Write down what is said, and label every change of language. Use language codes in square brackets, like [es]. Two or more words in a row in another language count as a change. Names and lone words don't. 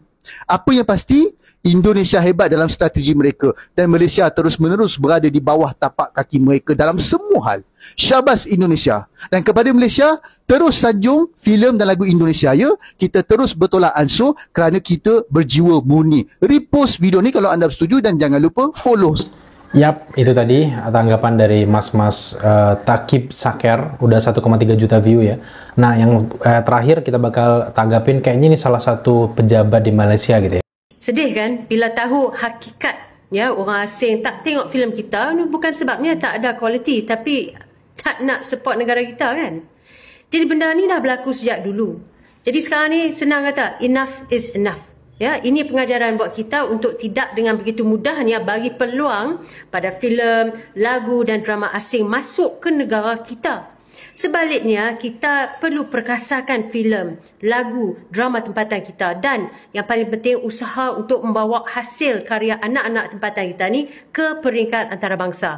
[ms] Apa yang pasti, Indonesia hebat dalam strategi mereka dan Malaysia terus-menerus berada di bawah tapak kaki mereka dalam semua hal. Syabas Indonesia. Dan kepada Malaysia, terus sanjung filem dan lagu Indonesia ya. Kita terus bertolak ansur kerana kita berjiwa murni. Repost video ni kalau anda setuju dan jangan lupa follow. [id] Yap, itu tadi tanggapan dari Mas Takib Saker, udah 1,3 juta view ya. Nah, yang terakhir kita bakal tanggapin kayaknya ini salah satu pejabat di Malaysia gitu ya. [ms] Sedih kan bila tahu hakikat ya orang asing tak tengok filem kita ni bukan sebabnya tak ada kualiti tapi tak nak support negara kita kan. Jadi benda ni dah berlaku sejak dulu. Jadi sekarang ni senang kata [en] enough is enough. [ms] Ya, ini pengajaran buat kita untuk tidak dengan begitu mudahnya bagi peluang pada filem, lagu dan drama asing masuk ke negara kita. Sebaliknya, kita perlu perkasakan filem, lagu, drama tempatan kita dan yang paling penting usaha untuk membawa hasil karya anak-anak tempatan kita ni ke peringkat antarabangsa.